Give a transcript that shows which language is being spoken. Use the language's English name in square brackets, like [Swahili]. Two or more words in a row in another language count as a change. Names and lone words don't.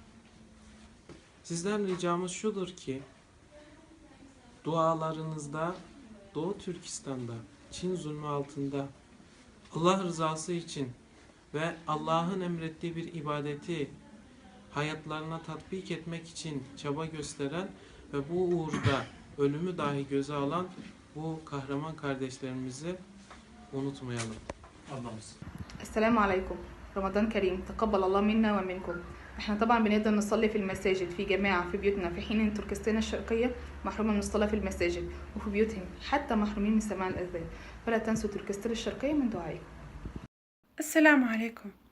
[Turkish] Sizden ricamız şudur ki dualarınızda Doğu Türkistan'da Çin zulmü altında Allah rızası için ve Allah'ın emrettiği bir ibadeti hayatlarına tatbik etmek için çaba gösteren ve bu uğurda ölümü dahi göze alan bu kahraman kardeşlerimizi unutmayalım. Anlamız. [Arabic] السلام عليكم. رمضان كريم تقبل الله منا ومنكم. احنا طبعا بنقدر نصلي في المساجد في جماعة في بيوتنا، في حين ان تركستان الشرقية محرومة من الصلاة في المساجد وفي بيوتهم حتى محرومين من سماع الأذان، فلا تنسوا تركستان الشرقية من دعائكم. السلام عليكم.